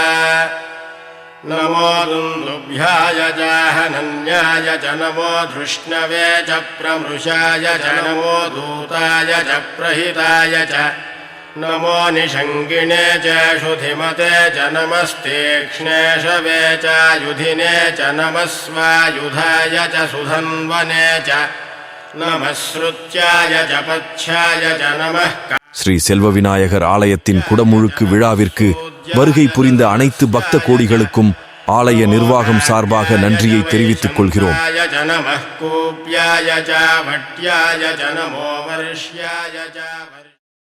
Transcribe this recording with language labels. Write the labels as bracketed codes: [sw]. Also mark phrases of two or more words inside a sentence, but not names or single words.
[sa] नमो दुन्दुभ्याय च हनन्याय च नमो धृष्णवे च प्रमृषाय च नमो दूताय च प्रहिताय च नमो निषङ्गिणे च शुधिमते च नमस्तीक्ष्णे शवे च युधिने च नमः स्वायुधाय च सुधन्वने च नमः श्रुत्याय च पच्छाय च नमः [ta] ஸ்ரீ செல்வ விநாயகர் ஆலயத்தின் குடமுழுக்கு விழாவிற்கு வருகை புரிந்த அனைத்து பக்த கோடிகளுக்கும் ஆலய நிர்வாகம் சார்பாக நன்றியை தெரிவித்துக் கொள்கிறோம்.